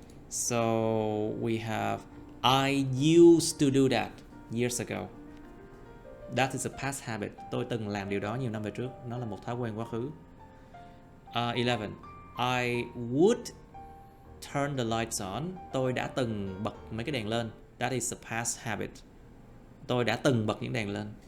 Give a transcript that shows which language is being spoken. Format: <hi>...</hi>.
<en>So we have I used to do that years ago. That is a past habit.</en> <vi>Tôi từng làm điều đó nhiều năm về trước. Nó là một thói quen quá khứ.</vi> <en>11. I would turn the lights on.</en> <vi>Tôi đã từng bật mấy cái đèn lên.</vi> <en>That is a past habit.</en> <vi>Tôi đã từng bật những đèn lên.</vi>